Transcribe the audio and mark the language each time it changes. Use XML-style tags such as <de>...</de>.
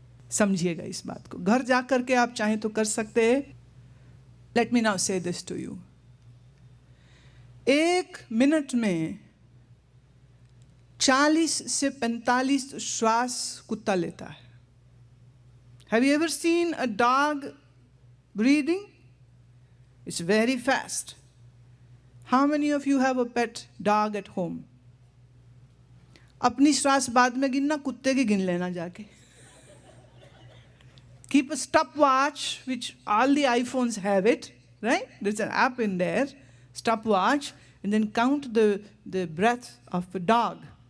<hi>समझिएगा इस बात को. घर जाकर के आप चाहें तो कर सकते हैं.</hi> <en>Let me now say this to you.</en> <hi>1 मिनट में 40 से 45 श्वास कुत्ता लेता है.</hi> <en>Have you ever seen a dog breathing? It's very fast. How many of you have a pet dog at home?</en> <hi>अपनी श्वास बाद में गिनना, कुत्ते की गिन लेना जाके.</hi> <en>Keep a stopwatch, which all the iPhones have it, right? There's an app in there, stopwatch, and then count the breath of a dog.</en>